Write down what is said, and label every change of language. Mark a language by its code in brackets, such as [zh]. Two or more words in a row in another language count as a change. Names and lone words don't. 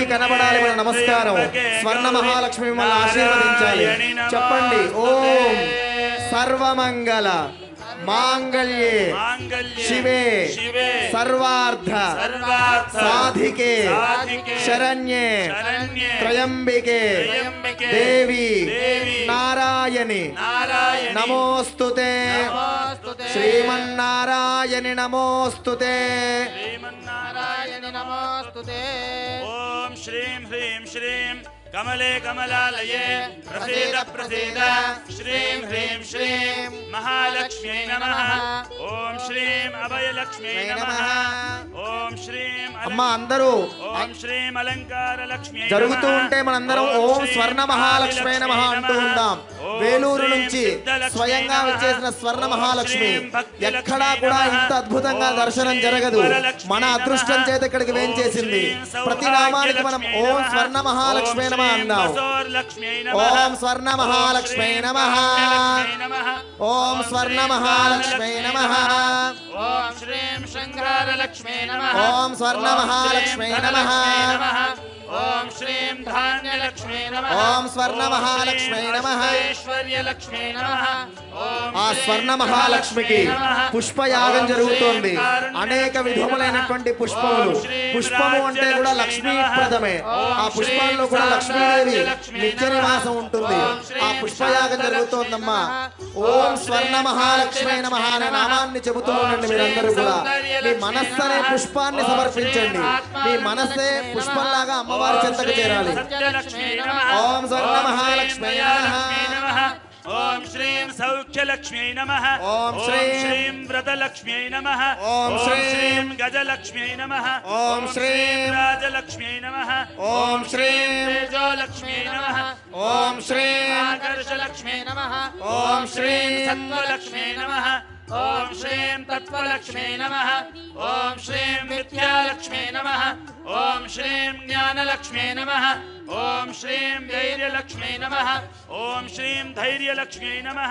[te] కనబడాలి మన నమస్కారం స్వర్ణ మహాలక్ష్మి మిమ్మల్ని ఆశీర్వదించాలి చెప్పండి [sa] ఓం సర్వమంగళ మాంగళ్యే శివే సర్వార్థ సాధికే శరణ్యే త్రయంబికే దేవి నారాయణి నమోస్తుతే శ్రీమన్నారాయణి నమోస్తుతే ఓం శ్రీం హ్రీం శ్రీం कमले कमलालये प्रसीद प्रसीद श्रीं ह्रीं श्रीं महालक्ष्म्यै नमः ओम श्रीं अभयलक्ष्म्यै नमः ओम श्रीं [te] అమ్మ అందరూ [sa] ओम श्रीं अलंकार लक्ष्म्यै [te] జరుగుతూ ఉంటే మనందరం [sa] ఓం స్వర్ణ మహాలక్ష్మి నమః [te] అంటూ ఉందాం వేలూరు నుంచి స్వయంగా వచ్చేసిన స్వర్ణ మహాలక్ష్మి ఎక్కడా కూడా ఇంత అద్భుతంగా దర్శనం జరగదు మన అదృష్టం చేత ఇక్కడికి వేంచేసింది ప్రతి నామానికి మనం [sa] ఓం స్వర్ణ మహాలక్ష్మి నమః [te] అన్నాం [sa] ఓం స్వర్ణ మహాలక్ష్మి నమః ఓం స్వర్ణ మహాలక్ష్మి నమః ओम श्रीं शंकर लक्ष्मी नमः ఓం స్వర్ణ మహాలక్ష్మి నమః ओम श्रीं धान्य लक्ष्मी नमः ఓం స్వర్ణ మహాలక్ష్మి నమః ऐश्वर्य लक्ष्मी नमः ओम [te] ఆ స్వర్ణ మహాలక్ష్మికి పుష్పయాగం జరుగుతోంది అనేక విధములైనటువంటి పుష్పములు పుష్పము అంటే కూడా లక్ష్మీప్రదమే ఆ పుష్పాల్లో కూడా లక్ష్మీదేవి నిత్య నివాసం ఉంటుంది ఆ పుష్పయాగం జరుగుతోందమ్మా [sa] ఓం స్వర్ణ మహాలక్ష్మి నమః [te] అనే నామాన్ని చెబుతూ ఉండండి మీరందరూ కూడా మీ మనస్సు అనే పుష్పాన్ని సమర్పించండి మీ మనస్సే పుష్పంలాగా అమ్మవారి చెంతకు చేరాలి [sa] ఓం స్వర్ణ మహాలక్ష్మి నమః ओम श्रीं सौख्य लक्ष्मी नमः ओम श्रीं व्रतलक्ष्मी नमः ओम श्रीं गजलक्ष्मी नमः ओम श्रीं राजलक्ष्मी नमः ओम श्रीं तेजोलक्ष्मी नमः ఓం శ్రీం ఆకర్షలక్ష్మీ నమః ఓం శ్రీం సత్వలక్ష్మీ నమః ఓం శ్రీం తత్వలక్ష్మీ నమః ఓం శ్రీం విద్యాలక్ష్మీ నమః ఓం శ్రీం జ్ఞానలక్ష్మీ నమః ఓం శ్రీం ధైర్యలక్ష్మీ నమః ఓం శ్రీం ధైర్యలక్ష్మీ నమః